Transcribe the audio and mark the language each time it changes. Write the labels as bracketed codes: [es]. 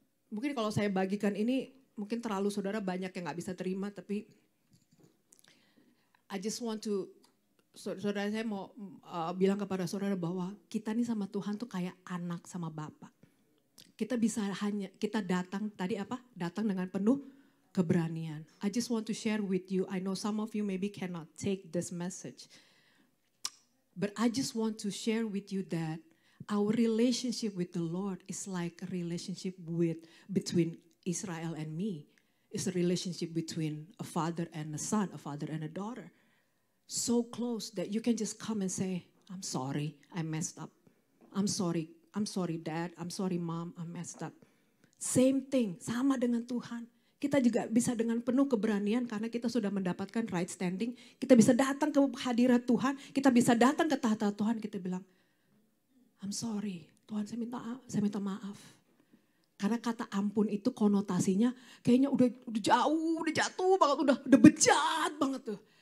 [id] Mungkin kalau saya bagikan ini mungkin terlalu saudara banyak yang gak bisa terima, tapi [en] I just want to, [id] saudara saya mau bilang kepada saudara bahwa kita nih sama Tuhan tuh kayak anak sama bapak. Kita datang tadi apa? Datang dengan penuh keberanian. [en] I just want to share with you, I know some of you maybe cannot take this message. But I just want to share with you that our relationship with the Lord is like a relationship between Israel and me. It's a relationship between a father and a son, a father and a daughter. so close that you can just come and say, I'm sorry, I messed up. I'm sorry Dad, I'm sorry Mom, I messed up. Same thing, [id] sama dengan Tuhan. Kita juga bisa dengan penuh keberanian karena kita sudah mendapatkan right standing. Kita bisa datang ke hadirat Tuhan, kita bisa datang ke tahta Tuhan, kita bilang, [en] I'm sorry, [id] Tuhan saya minta maaf. Karena kata ampun itu konotasinya kayaknya udah jauh, udah jatuh banget, udah bejat banget tuh.